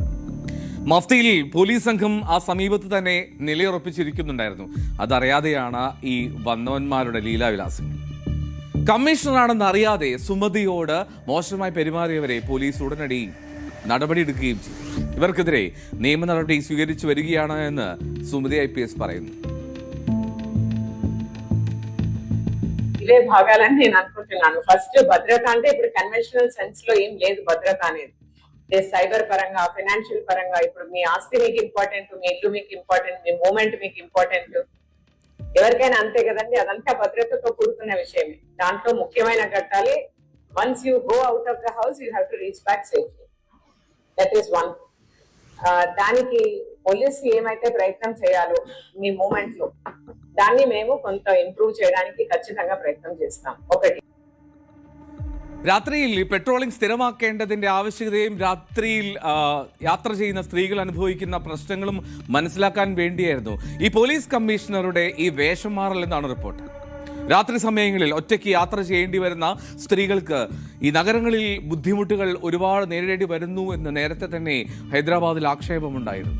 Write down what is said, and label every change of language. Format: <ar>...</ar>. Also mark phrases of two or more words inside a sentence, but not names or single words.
<ml>മഫ്തിയിൽ പോലീസ് സംഘം ആ സമീപത്ത് തന്നെ നിലയുറപ്പിച്ചിരിക്കുന്നുണ്ടായിരുന്നു. അതറിയാതെയാണ് ഈ വന്നവന്മാരുടെ ലീലാവിലാസങ്ങൾ. കമ്മീഷണറാണെന്ന് അറിയാതെ സുമതിയോട് മോശമായി പെരുമാറിയവരെ പോലീസ് ഉടനടി നടപടിയെടുക്കുകയും ചെയ്തു. ഇവർക്കെതിരെ നിയമ നടപടി സ്വീകരിച്ചു വരികയാണ് എന്ന് സുമതി IPS പറയുന്നു.</ml> <te>ఇవే భాగాలని నేను అనుకుంటున్నాను. ఫస్ట్ భద్రత అంటే ఇప్పుడు</te> <en>conventional sense</en> <te>లో ఏం లేదు భద్రత అనేది. సైబర్ పరంగా, ఫైనాన్షియల్ పరంగా ఇప్పుడు మీ ఆస్తి మీకు ఇంపార్టెంట్, మీ ఇల్లు మీకు ఇంపార్టెంట్, మీ మూమెంట్ మీకు ఇంపార్టెంట్. ఎవరికైనా అంతే కదండి. అదంతా భద్రతతో కూడుకున్న విషయమే. దాంట్లో ముఖ్యమైన ఘట్టాలే</te> <en>once you go out of the house you have to reach back safely. That is one.</en> <te>దానికి పోలీసు ఏమైతే ప్రయత్నం చేయాలో మీ మూమెంట్ లో దాన్ని మేము కొంత ఇంప్రూవ్ చేయడానికి ఖచ్చితంగా ప్రయత్నం చేస్తాం. ఒకటి,</te> <ml>രാത്രിയിൽ പെട്രോളിംഗ് സ്ഥിരമാക്കേണ്ടതിന്റെ ആവശ്യകതയും രാത്രിയിൽ യാത്ര ചെയ്യുന്ന സ്ത്രീകൾ അനുഭവിക്കുന്ന പ്രശ്നങ്ങളും മനസ്സിലാക്കാൻ വേണ്ടിയായിരുന്നു ഈ പോലീസ് കമ്മീഷണറുടെ ഈ വേഷം മാറൽ എന്നാണ് റിപ്പോർട്ട്. രാത്രി സമയങ്ങളിൽ ഒറ്റയ്ക്ക് യാത്ര ചെയ്യേണ്ടി വരുന്ന സ്ത്രീകൾക്ക് ഈ നഗരങ്ങളിൽ ബുദ്ധിമുട്ടുകൾ ഒരുപാട് നേരിടേണ്ടി വരുന്നു എന്ന് നേരത്തെ തന്നെ ഹൈദരാബാദിൽ ആക്ഷേപമുണ്ടായിരുന്നു.</ml>